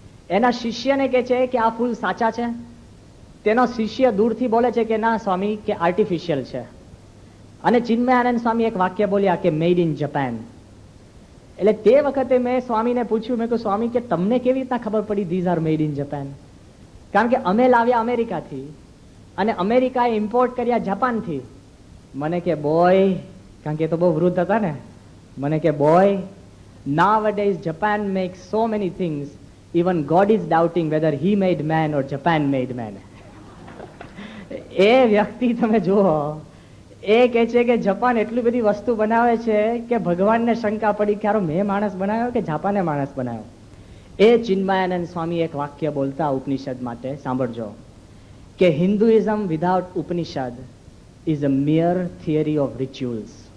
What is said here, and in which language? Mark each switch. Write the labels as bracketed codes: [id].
[gu] એના શિષ્યને કહે છે કે આ ફૂલ સાચા છે. તેનો શિષ્ય દૂરથી બોલે છે કે ના સ્વામી, કે આર્ટિફિશિયલ છે. અને ચિન્મયાનંદ સ્વામી એક વાક્ય બોલ્યા કે [en] Made in Japan. [gu] એટલે તે વખતે મેં સ્વામીને પૂછ્યું, મેં કહ્યું સ્વામી કે તમને કેવી રીતના ખબર પડી [en] These are made in Japan? [gu] કારણ કે અમે લાવ્યા અમેરિકાથી અને અમેરિકાએ ઇમ્પોર્ટ કર્યા જાપાનથી. મને કે બોય, કારણ કે એ તો બહુ વૃદ્ધ હતા ને, મને કે boy, [en] nowadays Japan makes so many things, even God is doubting whether he made man or Japan made man. [gu] એ વ્યક્તિ તમે જુઓ, એ કહે છે કે જાપાન એટલી બધી વસ્તુ બનાવે છે કે ભગવાનને શંકા પડી કે મેં માણસ બનાવ્યો કે જાપાને માણસ બનાવ્યો. એ ચિન્મયાનંદ સ્વામી એક વાક્ય બોલતા ઉપનિષદ માટે, સાંભળજો, કે [en] Hinduism without Upanishad is a mere theory of rituals.